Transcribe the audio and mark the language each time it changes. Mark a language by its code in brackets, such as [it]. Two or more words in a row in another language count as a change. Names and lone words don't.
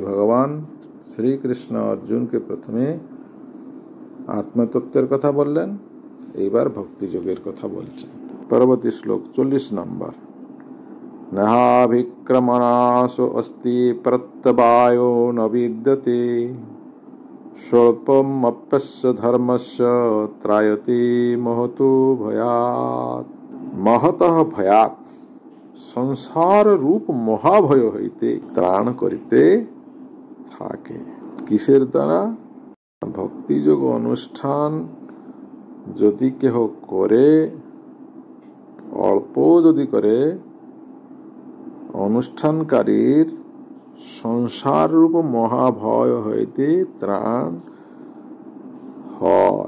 [bn] ভগবান শ্রীকৃষ্ণ অর্জুন কে প্রথমে আত্মতত্ত্বের কথা বললেন, এইবার ভক্তি যোগের কথা বলছেন। পরবর্তী শ্লোক 40 নম্বর। [sa] নাহাভিক্রমণাসো অস্তি প্রত্যবায়ো ন বিদ্যতে স্বল্পম অপ্যস্য ধর্মস্য ত্রায়তে মহতো ভয়াৎ। [bn] মহতঃ ভয়াৎ সংসার রূপ মহাভয় হইতে ত্রাণ করিতে থাকে। কিসের দ্বারা? ভক্তিযোগ অনুষ্ঠান যদি কেহ করে, অল্প যদি করে, অনুষ্ঠানকারীর সংসার রূপ মহাভয় হইতে ত্রাণ হয়।